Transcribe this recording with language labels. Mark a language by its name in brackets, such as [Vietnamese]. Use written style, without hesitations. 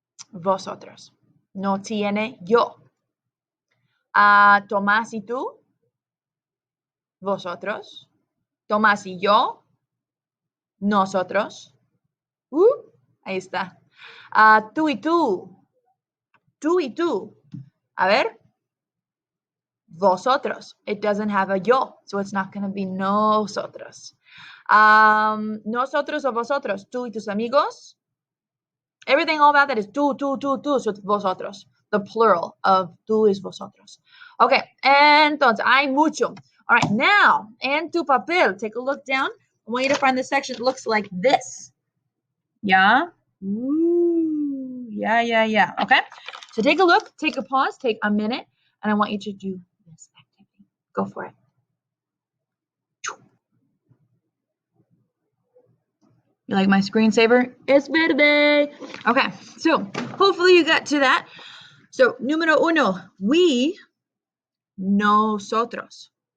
[Spanish] Vosotros. No tiene yo. Tomás y tú. Vosotros. Tomás y yo. Nosotros. Ahí está. Tú y tú. Tú y tú. A ver. Vosotros. [English] It doesn't have a yo, so it's not going to be nosotros. [Spanish] Nosotros o vosotros. Tú y tus amigos. [English] Everything all about that is tú, so it's vosotros. The plural of tú is vosotros. [Spanish] Okay, entonces, hay mucho. [English] All right, now, [Spanish] en tu papel, [English] take a look down. I want you to find the section that looks like this. Yeah? Ooh, yeah. Okay, so take a look, take a pause, take a minute, and I want you to do this activity. Go for it. You like my screensaver? [Spanish] Es verde. [English] Okay, so hopefully you got to that. So, [Spanish] número uno, [English] we, nosotros.